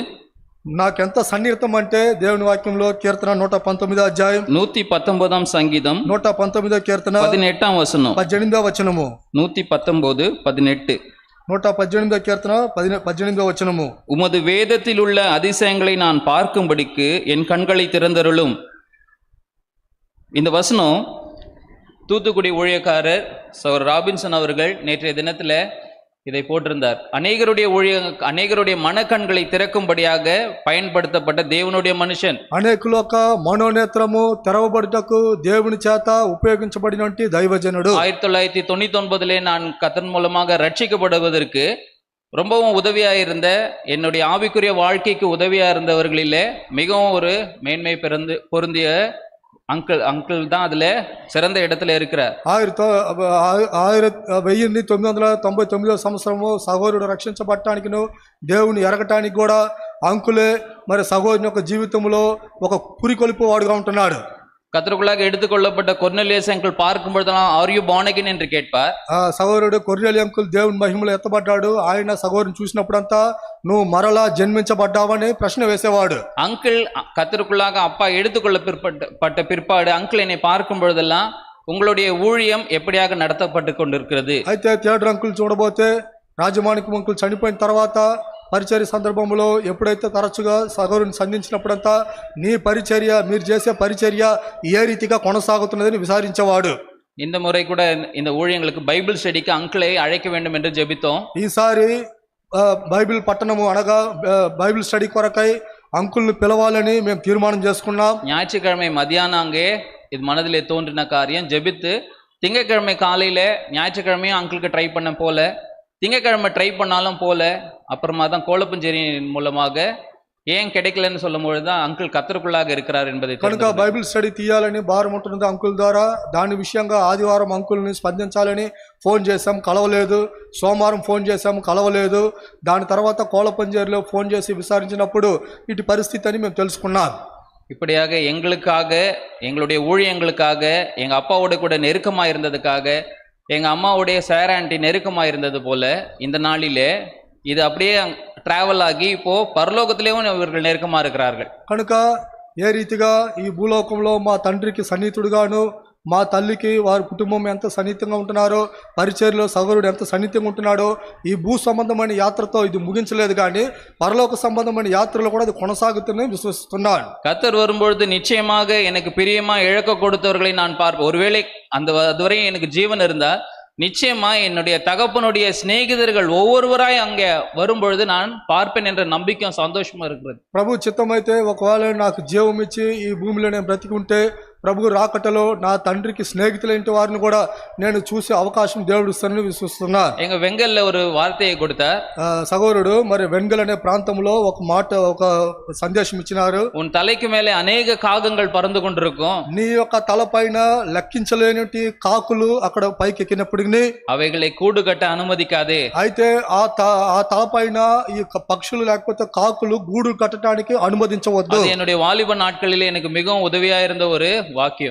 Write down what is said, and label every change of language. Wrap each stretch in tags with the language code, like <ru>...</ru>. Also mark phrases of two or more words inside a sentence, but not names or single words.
<te>నాకెంత సన్నిహితం అంటే దేవుని వాక్యంలో కీర్తన 119వ అధ్యాయం 119వ సంగీతం 119వ కీర్తన 18వ వచనం 18వ వచనము 119:18 118వ కీర్తన 18వ వచనము.</te> <ta>உமது வேதத்தில் உள்ள அதிசயங்களை நான் பார்க்கும்படிக்கு என் கண்களை திறந்தருளும். இந்த வசனம் தூத்துக்குடி ஊழியக்காரர் சர் ராபின்சன் அவர்கள் நேற்றைய தினத்துல இதை போட்டிருந்தார். அநேகருடைய மனக்கண்களை திறக்கும்படியாக பயன்படுத்தப்பட்ட தேவனுடைய மனுஷன்.</ta> <te>అనేకుల యొక్క మనోనేత్రము తెరవబడుటకు దేవుని చేత ఉపయోగించబడినటువంటి దైవజనుడు.</te> <ta>1999 நான் கர்த்தர் மூலமாக ரட்சிக்கப்படுவதற்கு ரொம்பவும் உதவியா இருந்த, என்னுடைய ஆவிக்குரிய வாழ்க்கைக்கு உதவியா இருந்தவர்களிலே மிகவும் ஒரு மேன்மை பொருந்திய அங்கிள் தான் அதுல சிறந்த இடத்துல இருக்கிறார்.</ta> <te>1999 సంవత్సరము సహోదరుడు రక్షించబడటానికి దేవుని ఎరగటానికి కూడా అంకులే మరి సహోదరుని యొక్క జీవితంలో ఒక పురికొల్పు వాడుగా ఉంటున్నాడు.</te> <ta>கர்த்தருக்குள்ளாக எடுத்துக்கொள்ளப்பட்ட கொர்நேலியஸ் அங்கிள் பார்க்கும் பொழுதெல்லாம்</ta> <en>are you born again</en> <ta>என்று கேட்பார்.</ta> <te>సహోదరుడు కొర్నేలి అంకుల్ దేవుని మహిమలో ఎత్తబడ్డాడు. ఆయన సహోదరుని చూసినప్పుడంతా నువ్వు మరలా జన్మించబడ్డావని ప్రశ్న వేసేవాడు.</te> <ta>அங்கிள் கர்த்தருக்குள்ளாக அப்பா எடுத்துக்கொள்ளப்பட்ட பிற்பாடு அங்கிள் என்னை பார்க்கும் பொழுதெல்லாம் உங்களுடைய ஊழியம் எப்படியாக நடத்தப்பட்டு கொண்டிருக்கிறது.</ta> <te>అయితే థియేటర్ అంకుల్ చూడబోతే రాజమాణిక్యం అంకుల్ చనిపోయిన తర్వాత పరిచర్య సందర్భంలో ఎప్పుడైతే తరచుగా సహోదరుని సంధించినప్పుడంతా నీ పరిచర్య, మీరు చేసే పరిచర్య ఏ రీతిగా కొనసాగుతున్నదని విచారించేవాడు.</te> <ta>இந்த முறை கூட இந்த ஊழியங்களுக்கு</ta> <en>Bible studykku</en> <ta>அங்கிளை அழைக்க வேண்டும் என்று ஜெபித்தோம்.</ta> <te>ఈసారి బైబిల్ పట్టణము అనగా</te> <en>Bible study</en> <te>కొరకై అంకుల్ని పిలవాలని మేము తీర్మానం చేసుకున్నాం.</te> <ta>ஞாயிற்றுக்கிழமை மதியானம் அங்கே இது மனதிலே தோன்றின காரியம் ஜெபித்து, திங்கட்கிழமை காலையில ஞாயிற்றுக்கிழமையும் அங்கிளுக்கு ட்ரை பண்ண போல, திங்கட்கிழமை ட்ரை பண்ணாலும் போல, அப்புறமா தான் கோலப்பஞ்சேரியின் மூலமாக ஏன் கிடைக்கலன்னு சொல்லும் பொழுதுதான் அங்கிள் கர்த்தருக்குள்ளாக இருக்கிறார் என்பதை</ta> <te>కనుక</te> <en>Bible study</en> <te>తీయాలని భారం ఉంటున్నది అంకుల్ ద్వారా. దాని విషయంగా ఆదివారం అంకుల్ని స్పందించాలని ఫోన్ చేశాం, కలవలేదు. సోమవారం ఫోన్ చేశాం, కలవలేదు. దాని తర్వాత కోలపంజేరిలో ఫోన్ చేసి విచారించినప్పుడు ఇటు పరిస్థితి అని మేము తెలుసుకున్నాం.</te> <ta>இப்படியாக எங்களுக்காக, எங்களுடைய ஊழியங்களுக்காக, எங்க அப்பாவோட கூட நெருக்கமா இருந்ததுக்காக, எங்க அம்மாவுடைய சேர ஆண்டி நெருக்கமா இருந்தது போல இந்த நாளிலே இது அப்படியே டிராவல் ஆகி இப்போ பரலோகத்திலேயும் இவர்கள் நெருக்கமா இருக்கிறார்கள்.</ta> <te>కనుక ఏ రీతిగా ఈ భూలోకంలో మా తండ్రికి సన్నిహితుడుగాను, మా తల్లికి వారి కుటుంబం ఎంత సన్నిహితంగా ఉంటున్నారో, పరిచర్యలో సహోదరుడు ఎంత సన్నిహితంగా ఉంటున్నాడో, ఈ భూ సంబంధమైన యాత్రతో ఇది ముగించలేదు కానీ పరలోక సంబంధమైన యాత్రలో కూడా అది కొనసాగుతుందని విశ్వసిస్తున్నాను.</te> <ta>கர்த்தர் வரும்பொழுது நிச்சயமாக எனக்கு பிரியமா இழக்க கொடுத்தவர்களை நான் பார்ப்பேன். ஒருவேளை அதுவரை எனக்கு ஜீவன் இருந்தா நிச்சயமா என்னுடைய தகப்பனுடைய சிநேகிதர்கள் ஒவ்வொருவராய் அங்கே வரும்பொழுது நான் பார்ப்பேன் என்ற நம்பிக்கையும் சந்தோஷமா இருக்கிறது.</ta> <te>ప్రభు చిత్తమైతే ఒకవేళ నాకు జీవం ఇచ్చి ఈ భూమిలో నేను బ్రతికి ఉంటే ప్రభు రాకటలో నా తండ్రికి స్నేహితులైన వారిని కూడా నేను చూసే అవకాశం దేవుడు ఇస్తానని విశ్వసిస్తున్నాను.</te> <ta>எங்க வெங்கல்ல ஒரு வார்த்தையை கொடுத்தார்.</ta> <te>సగోరుడు మరి వెన్గల్ అనే ప్రాంతంలో ఒక సందేశం ఇచ్చినారు.</te> <ta>உன் தலைக்கு மேலே அநேக காகங்கள் பறந்து கொண்டிருக்கும்.</ta> <te>నీ యొక్క తలపైన లెక్కించలేని కాకులు అక్కడ పైకి ఎక్కినప్పుడు</te> <ta>அவைகளை கூடு கட்ட அனுமதிக்காதே.</ta> <te>అయితే ఆ తలపైన ఈ పక్షులు లేకపోతే కాకులు గూడు కట్టడానికి అనుమతించవద్దు.</te> <ta>என்னுடைய வாலிப நாட்களிலே எனக்கு மிகவும் உதவியா இருந்த ஒரு వాక్యం.</ta>